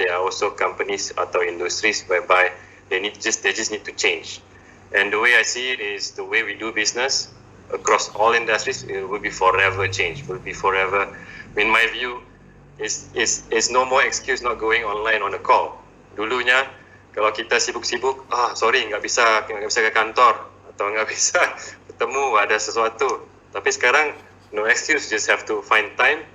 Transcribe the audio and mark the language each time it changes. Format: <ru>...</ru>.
<en>There are also companies</en> <id>atau</id> <en>industries whereby they just need to change. And the way I see it is the way we do business across all industries, it will be forever change. Will be forever. In my view, is no more excuse not going online on a call.</en> <id>Dulunya kalau kita sibuk-sibuk, sorry nggak bisa ke kantor atau nggak bisa ketemu ada sesuatu. Tapi sekarang</id> <en>no excuse, just have to find time.</en>